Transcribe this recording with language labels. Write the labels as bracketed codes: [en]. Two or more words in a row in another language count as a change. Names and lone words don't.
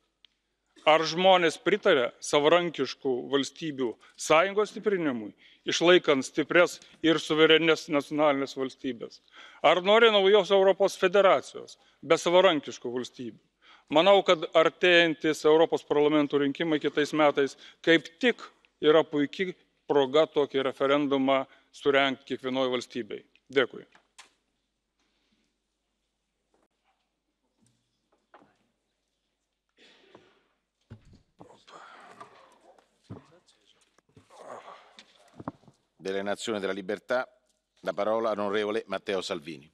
[lt] Ar žmonės pritarė savarankiškų valstybių sąjungos stiprinimui, išlaikant stiprias ir suverenės nacionalinės valstybės? Ar nori naujos Europos federacijos, be savarankiškų valstybių? Manau, kad artėjantis Europos parlamento rinkimai kitais metais kaip tik yra puikiai proga tokį referendumą surengti kiekvienoje valstybėje. Dėkui. [it] Delle Nazioni della Libertà, la parola all'onorevole Matteo Salvini.